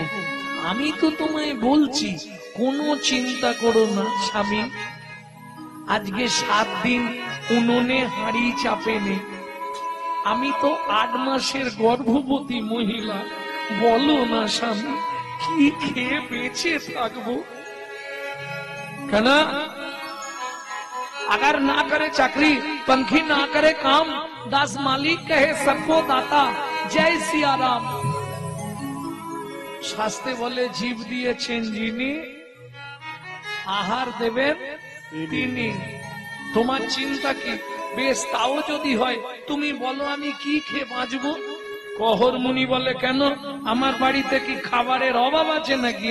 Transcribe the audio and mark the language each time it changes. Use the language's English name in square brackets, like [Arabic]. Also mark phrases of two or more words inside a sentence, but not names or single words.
[Bangla] আমি তো তোমায় বলছি, কোনো চিন্তা করো না স্বামী। আজকে 7 দিন উনুনে হাঁড়ি চাপে নে। আমি তো 8 মাসের গর্ভবতী মহিলা। বলো না স্বামী, কি খেয়ে বেঁচে থাকবো? কেন? [Hindi] अगर ना करे चाकरी, पंखी ना करे काम, दास मालिक कहे सबको दाता, जय सिया राम। [Bangla] শাস্ত্রে বলে, জীব দিয়েছেন যিনি, আহার দেবেন তিনি। তোমার চিন্তা কি? বেশ, তাও যদি হয়, তুমি বলো আমি কি খেয়ে বাঁচবো? কহর মুনি বলে, কেন, আমার বাড়িতে কি খাবারের অভাব আছে নাকি?